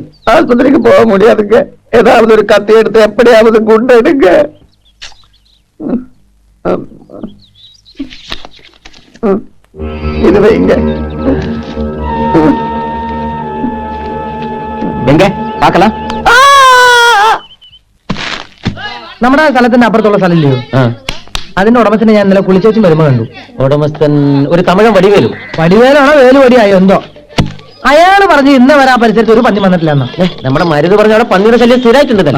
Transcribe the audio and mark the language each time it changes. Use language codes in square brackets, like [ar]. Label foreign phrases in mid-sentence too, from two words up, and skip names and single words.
[ta] ஆஸ்பத்திரிக்கு போக முடியாதுங்க. ஏதாவது ஒரு கத்தி எடுத்து எப்படியாவது குண்டு எடுங்க. இது வைங்க. எங்க பார்க்கலாம்? [ml] നമ്മുടെ സ്ഥലത്തിന്റെ അപ്പുറത്തുള്ള സ്ഥലമില്ലയോ? അതിന്റെ ഉടമസ്ഥനെ ഞാൻ ഇന്നലെ കുളിച്ചേച്ചും വരുമ്പോ കണ്ടു. ഉടമസ്ഥൻ ഒരു തമിഴൻ വടിവേലു. വടിവേലാണോ വേലുവടിയായോ എന്തോ. അയാള് പറഞ്ഞു ഇന്ന് വരെ ആ പരിസരത്ത് ഒരു പന്നി വന്നിട്ടില്ലെന്ന്. നമ്മുടെ മരുത് പറഞ്ഞ അവിടെ പന്നിയുടെ ശല്യം സ്ഥിരമായിട്ടുണ്ടല്ലോ.